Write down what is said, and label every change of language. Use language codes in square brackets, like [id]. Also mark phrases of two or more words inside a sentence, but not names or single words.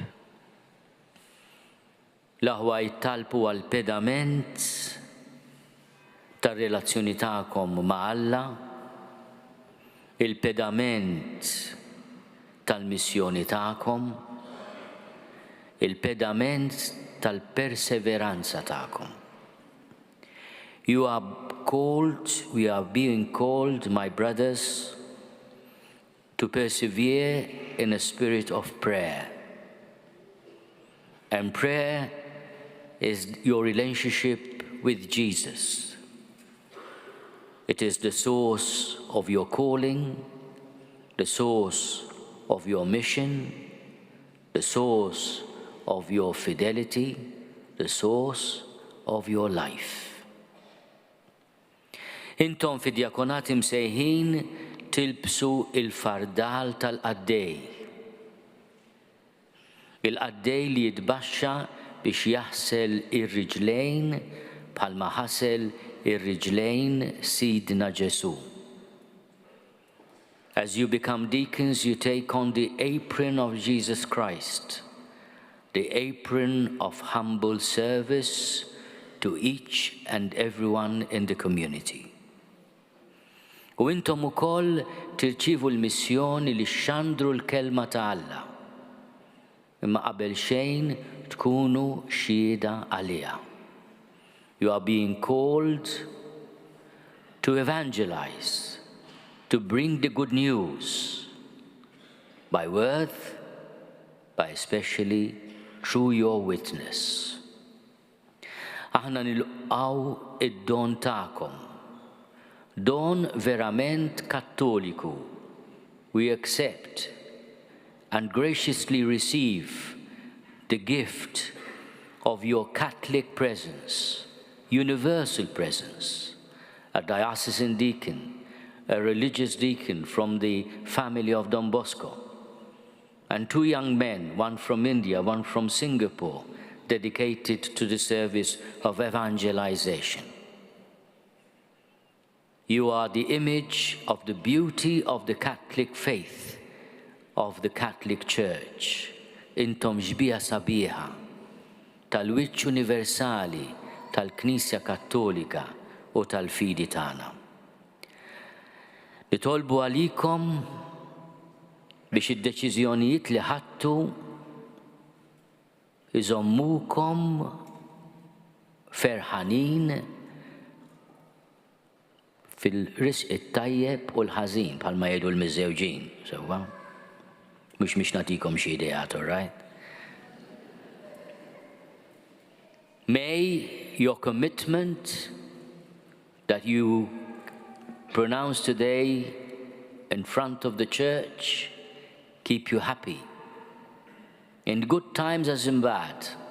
[mt] L-aħwa jittalbu għal-pedament tar-relazzjoni tagħkom ma' Alla, il-pedament tal-missjoni tagħkom, il-pedament tal-perseveranza tagħkom. [en] You are called, we are being called, my brothers, to persevere in a spirit of prayer. And prayer is your relationship with Jesus. It is the source of your calling, the source of your mission, the source of your fidelity, the source of your life. [mt] Intom fid-djakonat imsejħin tilbsu il-fardal tal-qaddej. Il-qaddej li jitbaxxa biex jaħsel ir-riġlejn bħalma ħasel ir-riġlejn Sidna Ġesu. [en] As you become deacons, you take on the apron of Jesus Christ, the apron of humble service to each and everyone in the community. [mt] U intom ukoll tirċievu l-missjoni li xxandru l-kelma ta' Alla. Imma qabel xejn tkunu xhieda għaliha. [en] You are being called to evangelize, to bring the good news by word, by especially through your witness. [mt] Aħna nilqgħu id-don tagħkom. Don verament kattoliku. [en] We accept and graciously receive the gift of your Catholic presence, universal presence, a diocesan deacon, a religious deacon from the family of Don Bosco, and 2 young men, one from India, one from Singapore, dedicated to the service of evangelization. You are the image of the beauty of the Catholic faith, of the Catholic Church. [mt] Intom ġbija sabiħa tal-wiċċ universali tal-Knisja Kattolika u tal-fidi tagħna. Nitolbu għalikom biex id-deċiżjonijiet li ħadtu iżommukom ferħanin fil-risq it-tajjeb u l-ħażin bħalma jgħidu l-miżżewġin, sewwa. Mhux nagħtikom xi ideat, [en] all right? May your commitment that you pronounce today in front of the church keep you happy, in good times as in bad.